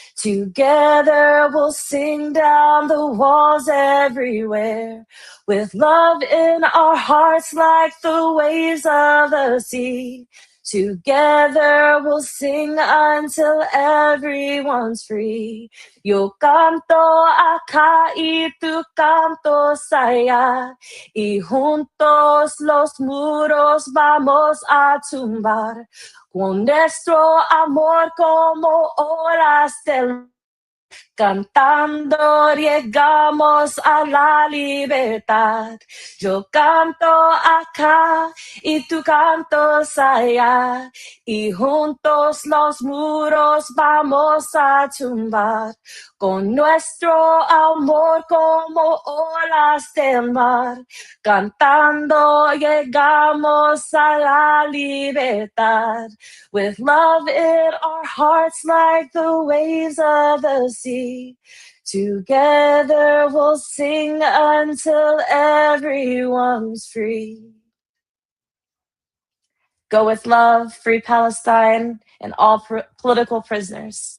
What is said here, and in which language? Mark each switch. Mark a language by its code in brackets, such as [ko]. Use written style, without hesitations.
[en] Together we'll sing down the walls everywhere. With love in our hearts like the waves of the sea. Together we'll sing until everyone's free. [es] Yo canto acá y tú cantos allá. Y juntos los muros vamos a tumbar. Con nuestro amor como olas del cantando llegamos a la libertad. Yo canto acá y tú cantas allá. Y juntos los muros vamos a tumbar. Con nuestro amor como olas del mar. Cantando llegamos a la libertad. [en] With love in our hearts like the waves of the sea. Together we'll sing until everyone's free. Go with love, free Palestine, and all political prisoners.